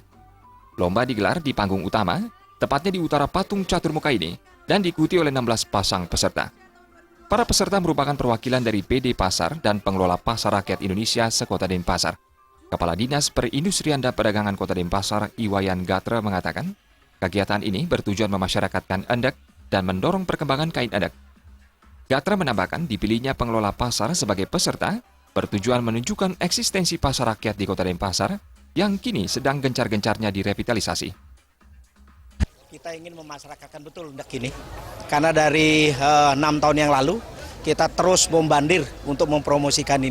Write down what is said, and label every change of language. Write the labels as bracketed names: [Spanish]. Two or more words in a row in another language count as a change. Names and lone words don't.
[Indonesian] Lomba digelar di panggung utama, tepatnya di utara Patung Catur Muka ini, dan diikuti oleh 16 pasang peserta. Para peserta merupakan perwakilan dari PD Pasar dan pengelola Pasar Rakyat Indonesia sekota Denpasar. Kepala Dinas Perindustrian dan Perdagangan Kota Denpasar, Iwayan Gatra, mengatakan, kegiatan ini bertujuan memasyarakatkan endek dan mendorong perkembangan kain endek. Gatra menambahkan, dipilihnya pengelola pasar sebagai peserta bertujuan menunjukkan eksistensi pasar rakyat di Kota Denpasar yang kini sedang gencar-gencarnya direvitalisasi. Kita ingin memasyarakatkan betul endek ini, karena dari 6 tahun yang lalu kita terus membandir untuk mempromosikan ini.